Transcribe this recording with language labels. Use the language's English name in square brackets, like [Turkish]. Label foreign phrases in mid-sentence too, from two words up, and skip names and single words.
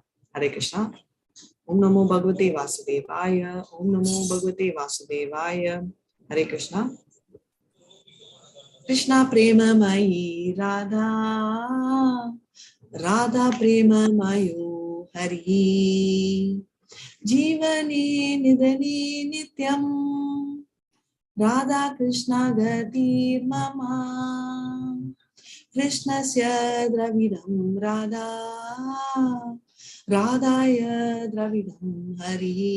[Sanskrit] हरे कृष्णा। ओम् नमो भगवते वासुदेवाय. ओम् नमो भगवते वासुदेवाय। हरे कृष्णा. कृष्णा प्रेममयी राधा, राधा प्रेममयो हरि. जीवने निधने नित्यं राधा कृष्णा गतिर्मम. कृष्णस्य द्रविडं राधा, राधाय द्रविडं हरि.